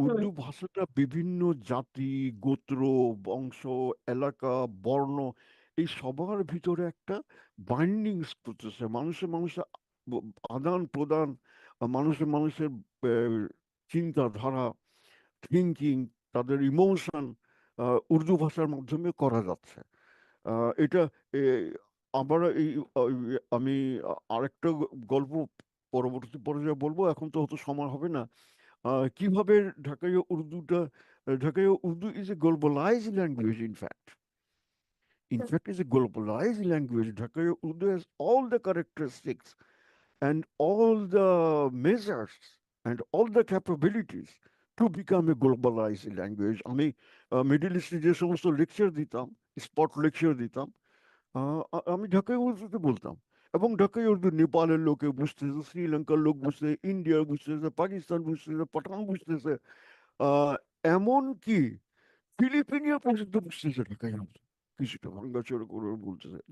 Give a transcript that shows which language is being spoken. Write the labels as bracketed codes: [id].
[bn] উর্দু ভাষাটা বিভিন্ন জাতি, গোত্র, বংশ, এলাকা, বর্ণ, এই সবার ভিতরে একটা বাইন্ডিংস করতেছে, মানুষের মানুষের আদান প্রদান, মানুষের মানুষের চিন্তাধারা, থিঙ্কিং, তাদের ইমোশন উর্দু ভাষার মাধ্যমে করা যাচ্ছে। এটা এ, আবার আমি আরেকটা গল্প পরবর্তী পর্যায়ে বলবো, এখন তো হয়তো সময় হবে না। কিভাবে ঢাকাইয়া উর্দুটা, [en] Dhakaiya Urdu is a globalized language, in fact is a globalized language. Dhakaiya Urdu has all the characteristics and all the measures and all the capabilities to become a globalized language. [bn] আমি মিডল ইস্টে যে সমস্ত লেকচার দিতাম, spot lecture দিতাম, আমি ঢাকায় উর্দুতে বলতাম, এবং ঢাকায় উর্দু নেপালের লোকে বুঝতেছে, শ্রীলঙ্কার লোক বুঝতেছে, ইন্ডিয়া বুঝতেছে, পাকিস্তান বুঝতেছে, পাঠান বুঝতেছে, আহ, এমনকি ফিলিপিনিয়া পর্যন্ত বুঝতেছে ঢাকায় উর্দু, কিছুটা ভাঙ্গাচোরা করে বলতেছে।